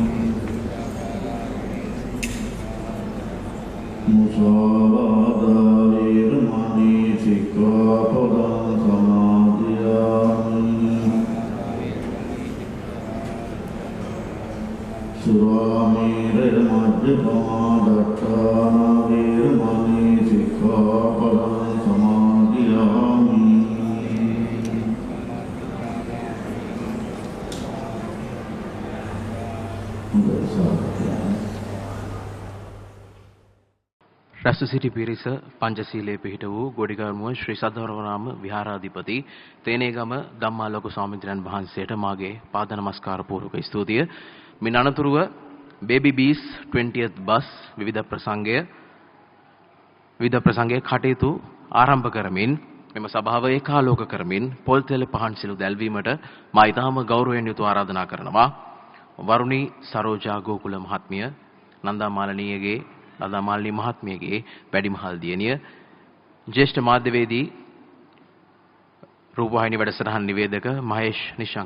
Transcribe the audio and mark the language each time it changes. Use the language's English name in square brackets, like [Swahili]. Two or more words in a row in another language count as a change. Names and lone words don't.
[Pali] मुसावादा वैरमणि सिक्खापदं समादियामि सुरामेरमद्यपादत्ताना वैरमणि सिक्खापदं समादियामि [Sinhala] රැස්සිටි පිරිස පංචශීලයේ පිහිට වූ ගොඩිගමුව ශ්‍රී සද්ධර්මාරාම විහාරාධිපති තේනේගම ධම්මාලෝක ස්වාමීන් වහන්සේට මාගේ පාද නමස්කාර පූර්වක ස්තුතිය. මින් අනතුරුව [English] baby bees 20th bus [Sinhala] විවිධ ප්‍රසංගයේ කටයුතු ආරම්භ කරමින් මෙම සභාව ඒකාලෝක කරමින් පොල් තෙල් පහන් සිළු දැල්වීමට මා ඊටම ගෞරවයෙන් යුතුව ආරාධනා කරනවා. වරුණී සරෝජා ගෝකුල මහත්මිය, නන්දා මාලිනී මහත්මියගේ වැඩිමහල් දියණිය, ජ්‍යෙෂ්ඨ මාධ්‍යවේදී රූපවාහිනී වැඩසටහන් නිවේදක මහේෂ් නිශ්ශංක